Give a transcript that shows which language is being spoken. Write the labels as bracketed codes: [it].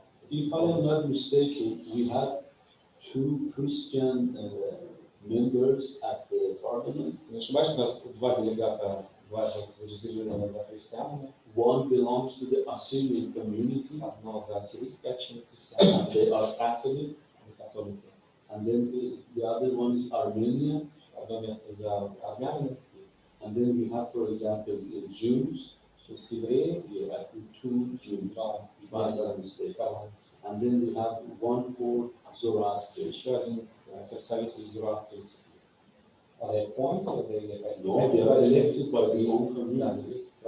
[en] If I am not mistaken, we have 2 Christian members at the parliament. [ru] Не ошибаюсь, у нас два делегата, два зарегистрированных за христианами. [en] One belongs to the Assyrian community. [ru] Одно за ассирийской общины христиан. [en] They are Catholic. [ru] Католики. [en] And then the other one is Armenia. [ru] Одно место за армянами. [en] And then we have, for example, the Jews. [ru] То есть евреи. [en] I think 2 Jews. If I'm not mistaken. And then we have 1 for Zoroaster. [ru] Еще один представитель из зороастрийцев. [en] Are they appointed or they get No, they are elected by the own community.